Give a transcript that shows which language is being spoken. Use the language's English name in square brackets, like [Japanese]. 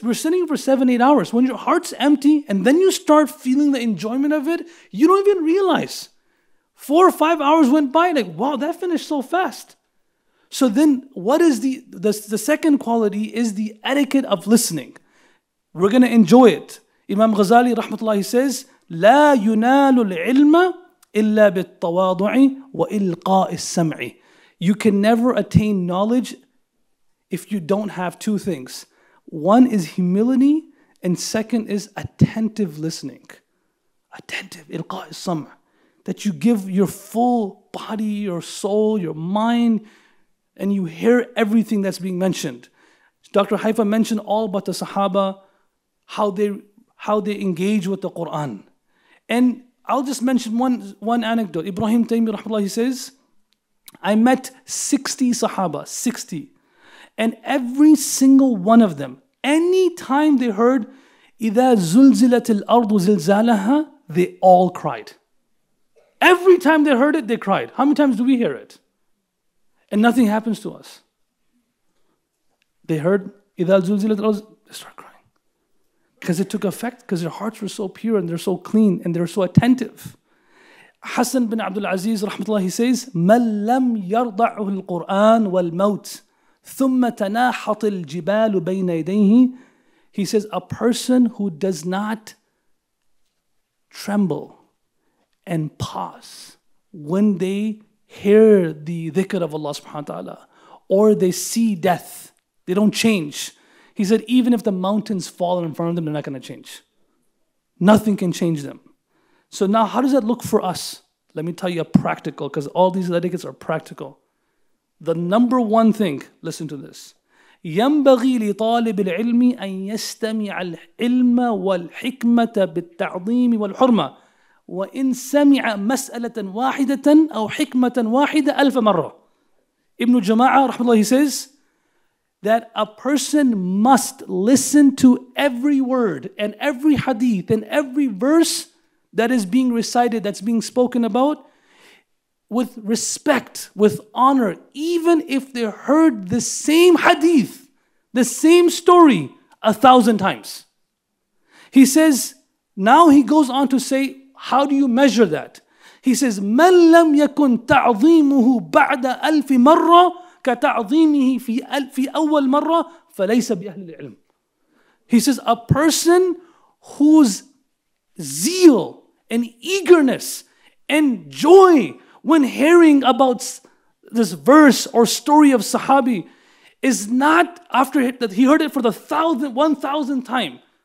[English] We're sitting for 7-8 hours. When your heart's empty and then you start feeling the enjoyment of it, you don't even realize. 4 or 5 hours went by, like, wow, that finished so fast. So then what is the second quality is the etiquette of listening. We're going to enjoy it. [Arabic] Imam Ghazali rahmatullahi says, لا ينال العلم إلا بالتواضع وإلقاء السمع. [English] You can never attain knowledge if you don't have two things. One is humility, and second is attentive listening. [Arabic] Attentive, إلقاء السمع. [English] That you give your full body, your soul, your mind, and you hear everything that's being mentioned. Dr. Haifa mentioned all about the Sahaba, how they engage with the Quran. And I'll just mention one anecdote. Ibrahim Taymi rahmatullah, he says, I met 60 Sahaba, 60. And every single one of them, any time they heard [Arabic] إِذَا زُلْزِلَتِ الْأَرْضُ زِلْزَالَهَا, [English] they all cried. Every time they heard it, they cried. How many times do we hear it? And nothing happens to us. They heard [Arabic] إِذَا زُلْزِلَتِ الْأَرْضُ, [English] they start crying. Because it took effect, because their hearts were so pure and they're so clean and they're so attentive. [Arabic] Hassan bin Abdul Aziz rahmatullah, he says, مَنْ لَمْ يَرْضَعُهُ الْقُرْآنِ وَالْمَوْتِ ثُمَّ تَنَاحَطِ الْجِبَالُ بَيْنَ يَدَيْهِ. [English] He says, a person who does not tremble and pause when they hear the dhikr of Allah subhanahu wa ta'ala, or they see death, they don't change. He said, even if the mountains fall in front of them, they're not going to change. Nothing can change them. So now how does that look for us? Let me tell you a practical, because all these etiquettes are practical. The number one thing, listen to this. [Arabic] ينبغي لطالب العلم أن يستمع العلم والحكمة بالتعظيم والحرمة وإن سمع مسألة واحدة أو حكمة واحدة ألف مرة. [English] Ibn Jama'ah rahmatullah, he says that a person must listen to every word and every hadith and every verse that is being recited, that's being spoken about, with respect, with honor, even if they heard the same hadith, the same story 1,000 times. He says, now he goes on to say, how do you measure that? [Arabic] He says, مَنْ لَمْ يَكُنْ تَعْظِيمُهُ بَعْدَ أَلْفِ مَرَّةٍ كَتَعْظِيمِهِ في أول مرة فليس بأهل العلم. [English] He says, a person whose zeal and eagerness and joy when hearing about this verse or story of Sahabi is not after that he heard it for the 1,000th time.